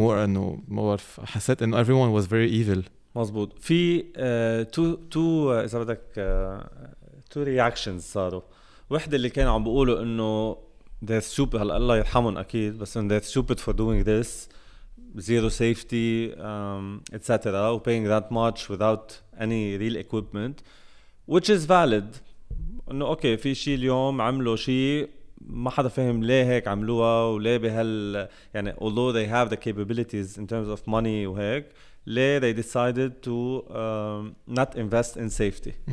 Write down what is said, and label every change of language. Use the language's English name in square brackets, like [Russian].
[English] more إنه more [Arabic] حسيت إنه [English] everyone was very evil. [Arabic] مزبوط. في two إذا بدك [English] two reactions [Arabic] صاروا. واحدة اللي كانوا عم بيقولوا إنه [English] they're stupid، [Arabic] هلا الله يرحمهم أكيد، بس إنه [English] they're stupid for doing this, zero safety, etc. paying that much without any real equipment, which is valid. [Arabic] إنه أوكي في شيء اليوم عملوا شيء ما حدا فهم ليه هيك عملوها وليه بهال يعني [English] although they have the capabilities in terms of money [Arabic] وهيك، ليه [English] they decided to not invest in safety.